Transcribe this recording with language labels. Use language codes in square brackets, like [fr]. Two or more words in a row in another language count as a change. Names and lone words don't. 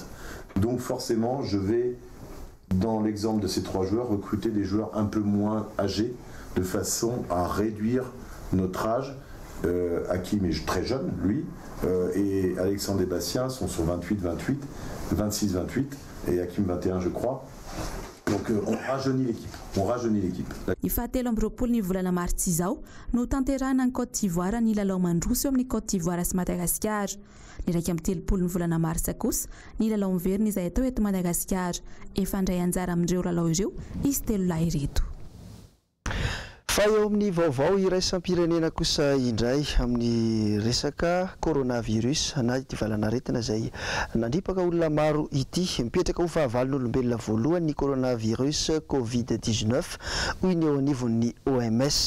[fr] Donc forcément, je vais, dans l'exemple de ces 3 joueurs, recruter des joueurs un peu moins âgés, de façon à réduire notre âge. Hakim est très jeune, lui, et Alexandre et Bastien sont sur 28, 28, 26, 28, et Hakim 21, je crois. Donc on rajeunit l'équipe. On rajeunit l'équipe. [mg] Ny fahatelo amby roapolo ny volana martsa izao no tanterahana ny Côte d'Ivoire ny lalao mandroso eo amin'ny Côte d'Ivoire sy Madagasikara. Ny raika amby telopolo ny volana martsa kosa ny lalao miverina izay atao eto Madagasikara. Efa ndray anjara amin'ireo lalao ireo izy telo lahy ireto. Fa eo amin'ny vaovao iraisam-pirenena kosa indray amin'ny resaka coronavirus na ity valanaretina izay nandripaka olona maro ity mipetraka ho fahavalon'olombelona voalohany ny coronavirus Covid-19 hoy ny eo anivon'ny OMS.